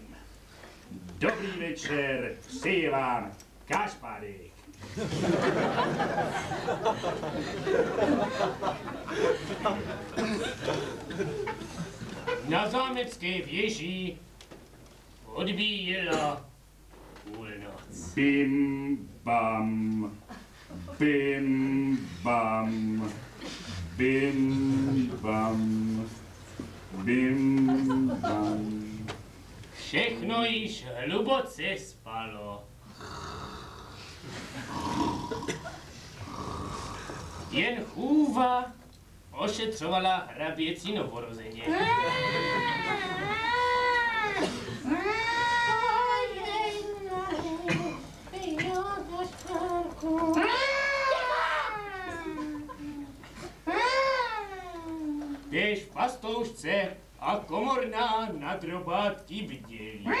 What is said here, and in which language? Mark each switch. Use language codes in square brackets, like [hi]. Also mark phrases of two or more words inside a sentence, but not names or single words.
[cs] Dobrý večer, přeje vám Kašpárek. Na zámecké věži odbíjela půlnoc. Bim bam, bim bam, bim bam, bim bam. Všechno již hluboce spalo. Jen chůva ošetřovala hraběcí novorozeně. Též pastoušce a komorná na drobátky bdělí.